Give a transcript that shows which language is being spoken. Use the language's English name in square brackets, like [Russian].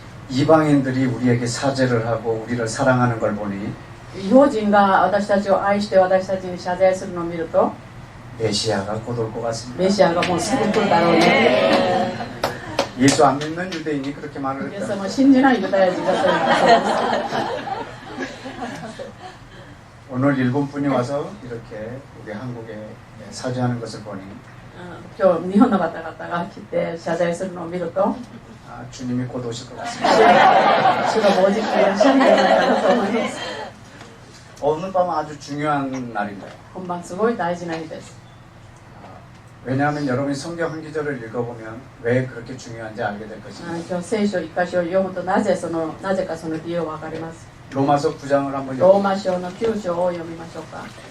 [Korean] 이방인들이 우리에게 사죄를 하고 우리를 사랑하는 걸 보니 [Japanese] 異邦人が私たちを愛して私たちに謝罪するのを見ると [Korean] 메시아가 곧 올 것 같습니다. [Japanese] メシアがもうすぐ来るだろうね。 [Korean] 예수 안 믿는 유대인이 그렇게 말을 [Japanese] イエス [Korean] 했다. [Japanese] 様を信じないユダヤ人がそう言ったそうです。 [Korean] 오늘 일본 분이 와서 이렇게 우리 한국에 사죄하는 것을 보니 [Japanese] 今日日本の方々が来て謝罪するのを見ると [Korean] 아, 주님이 곧 오실 것 같습니다. [Japanese] 主がもうじきいらっしゃるんじゃないかなと思います。 [Korean] 오늘 밤은 아주 중요한 날입니다. [Japanese] 本番すごい大事な日です。 [Korean] 왜냐하면 여러분이 성경 한 구절을 읽어보면 왜 그렇게 중요한지 알게 될 것입니다. [Japanese] 今日聖書一箇所を読むとなぜかその理由がわかります。 [Korean] 로마서 9장을 한번 [Japanese] ロー [Korean] 읽어보면 [Japanese] マ書の9章を読みましょうか。